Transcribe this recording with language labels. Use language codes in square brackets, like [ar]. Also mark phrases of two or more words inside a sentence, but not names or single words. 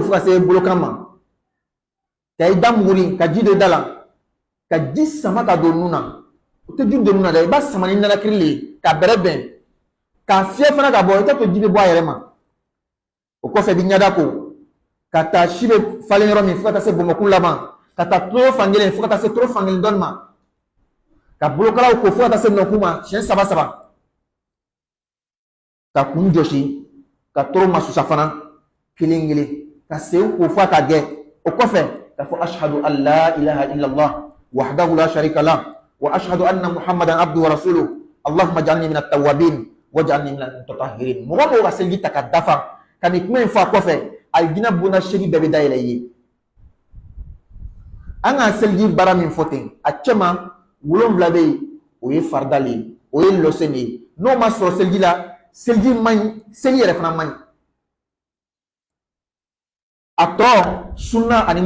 [bm] fo ka se bolokan ma ka i da muguri ka ji don i da la ka ji sama ka don nun na o tɛ ji don nun na dɛ i b'a sama ni nanakiri le ye ka bɛrɛ bɛn k'a fiyɛ fana ka bɔ i tɛ to ji bɛ bɔ a yɛrɛ ma o kɔfɛ i bɛ ɲɛda ko ka taa si bɛ falen yɔrɔ min fo ka taa se bɔnbɔnkun laban ka taa toro fankelen fo ka taa se toro fankelen dɔɔni ma ka bolokalaw ko fo ka taa se nɔnkun ma siɲɛ 3 ka kun jɔsi ka toro masusa fana kelen kelen ka sen ko fo ka gɛ o kɔfɛ ka fɔ [ar] أشهد أن لا إله إلا الله وحده لا شريك له وأشهد أن محمدا عبده ورسوله اللهم اجعلني من التوابين واجعلني من المتطهرين [bm] mɔgɔ mɔgɔ ka seliji ta ka dafa ka nin kuma in fɔ a kɔfɛ alijinɛ bonda 8 bɛɛ bɛ dayɛlɛ i ye an ka seliji baara min fɔ ten a cɛman 7 bɛ yen o ye farida le ye o ye lɔsɛn de ye n'o ma sɔrɔ seliji la seliji man ɲi seli yɛrɛ fana man ɲi a tɔ sunna ani